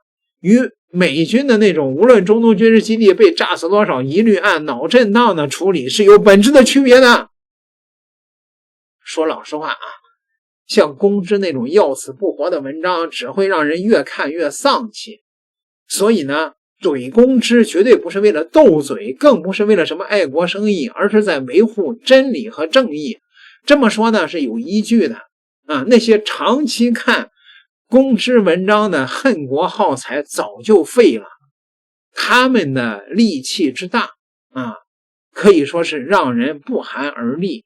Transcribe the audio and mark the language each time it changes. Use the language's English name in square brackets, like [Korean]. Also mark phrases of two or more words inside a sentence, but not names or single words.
[Chinese] 與美軍的那種無論中東軍事基地被炸死多少，一律按腦震盪的處理是有本質的區別的。說老實話啊，像公知那種要死不活的文章，只會讓人越看越喪氣。所以呢，懟公知絕對不是為了鬥嘴，更不是為了什麼愛國生意，而是在維護真理和正義。這麼說呢是有依據的啊。那些長期看公知文章的恨國耗財早就廢了，他們的戾氣之大啊，可以說是讓人不寒而栗。